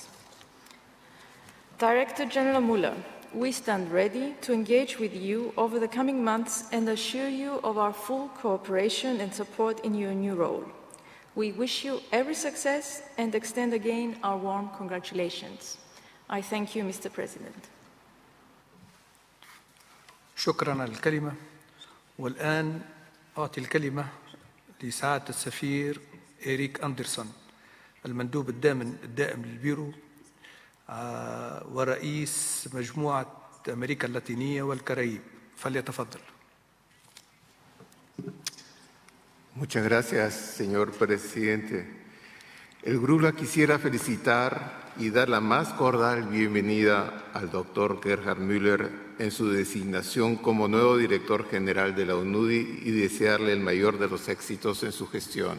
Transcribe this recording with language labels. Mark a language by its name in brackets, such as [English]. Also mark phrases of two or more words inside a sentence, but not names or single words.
[English] Director General Muller, we stand ready to engage with you over the coming months and assure you of our full cooperation and support in your new role. We wish you every success and extend again our warm congratulations. I thank you, Mr. President. [Arabic] شكرا على الكلمة. والآن أعطي الكلمة لسعادة السفير إريك أندرسون المندوب الدائم للبيرو ورئيس مجموعة أمريكا اللاتينية والكاريب. فليتفضل. [Spanish] Muchas gracias, señor presidente. El GRULA quisiera felicitar y dar la más cordial bienvenida al doctor Gerhard Müller en su designación como nuevo director general de la UNUDI y desearle el mayor de los éxitos en su gestión.